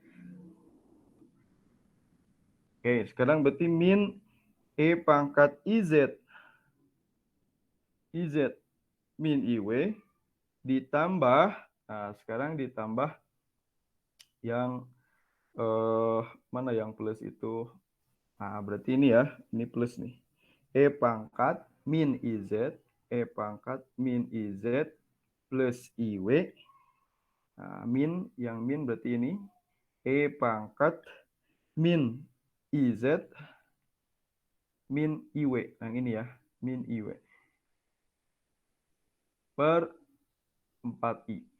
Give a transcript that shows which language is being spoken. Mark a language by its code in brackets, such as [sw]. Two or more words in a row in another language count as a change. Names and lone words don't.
[id] Oke, sekarang berarti min E pangkat IZ min IW ditambah, nah sekarang ditambah yang mana yang plus itu? Nah, berarti ini ya, ini plus nih. E pangkat min IZ, E pangkat min IZ plus IW. Nah, yang min berarti ini. E pangkat min IZ min IW. Yang ini ya, min IW. Per 4i.